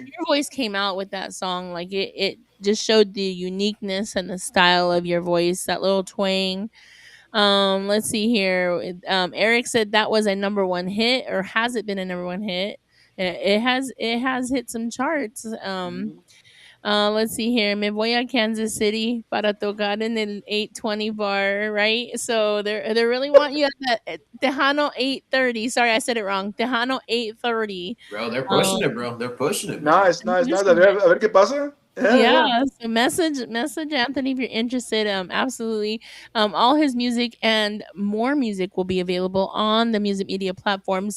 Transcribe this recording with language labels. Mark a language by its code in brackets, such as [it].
[en] your voice came out with that song. Like it just showed the uniqueness and the style of your voice, that little twang. Let's see here. Eric said that was a number one hit, or has it been a number one hit? It has hit some charts. Let's see here. [es] Me voy a Kansas City para tocar en el 820 bar, [en] right? So they really want you at that Tejano 830. Sorry, I said it wrong. Tejano 830. Bro, they're Um, pushing it, bro. They're pushing it, man. Nice, nice, nice. [es] A ver qué pasa. [en] Yeah, yeah. yeah, so message Anthony if you're interested. Absolutely. All his music and more music will be available on the music media platforms.